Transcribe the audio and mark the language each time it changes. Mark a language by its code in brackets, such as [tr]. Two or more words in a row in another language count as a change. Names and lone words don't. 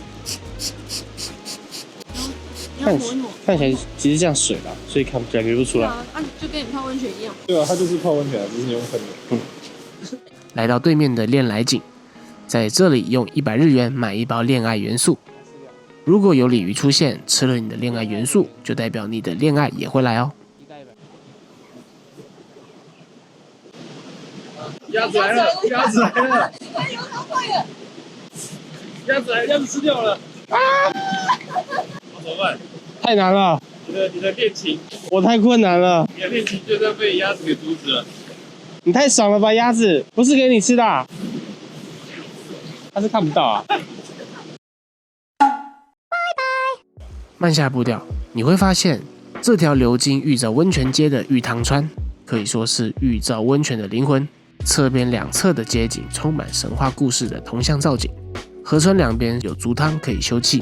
[zh] 看起來其實像水啦，所以感覺不出來。就跟你泡溫泉一樣。對啊，它就是泡溫泉，只是你用噴的。來到對面的戀來景，在這裡用100日元買一包戀愛元素。如果有鯉魚出現，吃了你的戀愛元素，就代表你的戀愛也會來哦。鴨子來了！鴨子來了！加油，它壞了！鴨子來，鴨子吃掉了！啊！怎麼辦？太難了！你的戀情，我太困難了。你的戀情就這樣被鴨子給阻止了。你太爽了吧，鴨子！不是給你吃的啊，它是看不到啊。慢下步調，你會發現這條流經玉造溫泉街的玉湯川，可以說是玉造溫泉的靈魂。側邊兩側的街景充滿神話故事的銅像造景，河川兩邊有足湯可以休憩。